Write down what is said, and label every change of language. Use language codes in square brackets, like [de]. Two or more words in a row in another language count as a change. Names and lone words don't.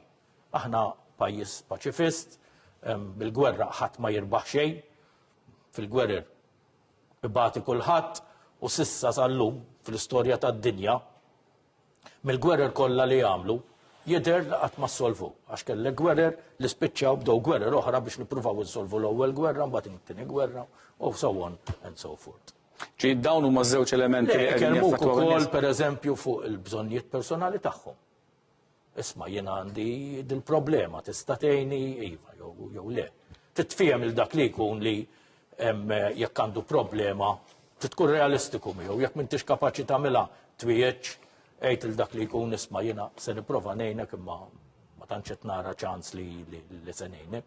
[mt] Aħna pajjiż paċifist, bil-gwerra ħadd ma jirbaħ xejn, fil-gwerer ibati kulħadd u sissa sal-lum fl-istorja tad-dinja mill-gwerer kollha li jagħmlu jidher li qatt ma ssolvu għax kellek gwerer li spiċċaw bdew gwerer oħra biex nippruvaw insolvu l-ewwel gwerra mbagħad it-tieni gwerra u [en] so on and so forth. [mt] Ġiet dawn huma żewġ elementi li kellmuk ukoll pereżempju fuq il-bżonnijiet personali tagħhom. Isma' jiena għandi dil-problema tista' tgħinni iva jew le. Titfiem il dak li jkun li jekk għandu problema tkun realistiku miegħu jekk m'intix kapaċi tagħmilha twieġ għid il dak li jkun isma' jiena se nipprova ngħinek imma ma tantx qed nara ċans li se ngħinek.